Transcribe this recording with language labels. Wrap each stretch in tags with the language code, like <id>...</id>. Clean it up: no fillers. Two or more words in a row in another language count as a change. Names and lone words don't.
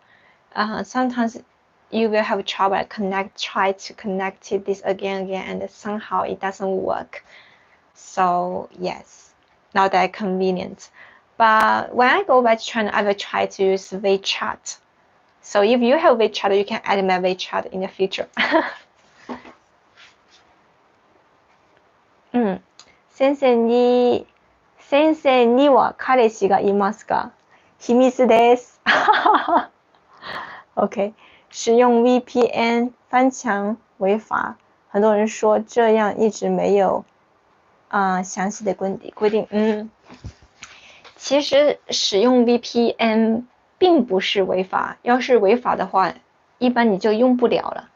<en>Sometimes you will have trouble try to connect this again, and somehow it doesn't work. So yes, not that convenient. But when I go back to China, I will try to use WeChat. So if you have WeChat, you can add my WeChat in the future.</en> <ja>先生には彼氏がいますか？秘密です。OK，</ja> <zh>使用 VPN 翻墙违法，很多人说这样一直没有详细的规定。其实使用 VPN 并不是违法，要是违法的话，一般你就用不了了。</zh>